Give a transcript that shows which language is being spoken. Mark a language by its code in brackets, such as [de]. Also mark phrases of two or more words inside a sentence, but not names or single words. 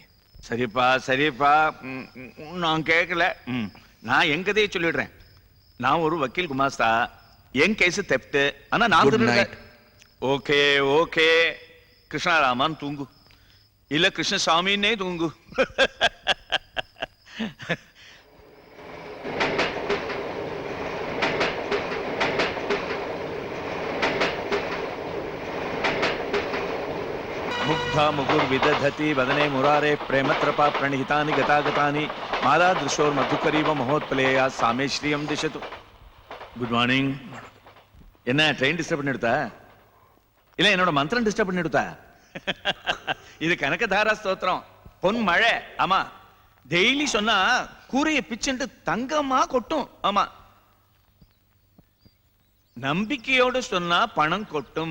[ta] சரிப்பா சரிப்பா, நான் கேட்கல. நான் என் கதையை சொல்லிடுறேன். நான் ஒரு வக்கீல் குமாஸ்தா. என் [en] case theft. [ta] ஆனா நான் திருடுறேன். [en] okay okay, [ta] கிருஷ்ணராமான் தூங்கு, இல்ல கிருஷ்ணசாமின்னே தூங்கு. [sa] मुग्धा मुगुर विदधति वदने मुरारे प्रेमत्रपा प्रणिहितानि गतागतानि माला दृशोर मधुकरीव महोत्पलेया सामे श्रियम दिशतु. [en] good morning. [ta] என்ன [en] train disturb [ta] பண்ணிடுதா? இல்ல என்னோட மந்திரம் டிஸ்டர்ப் பண்ணிடுதா? இது கனகதாரா ஸ்தோத்திரம், பொன் மழை. ஆமா, டெய்லி சொன்னா கூரையை பிச்சுட்டு தங்கமா கொட்டும். ஆமா, நம்பிக்கையோடு சொன்னா பணம் கொட்டும்.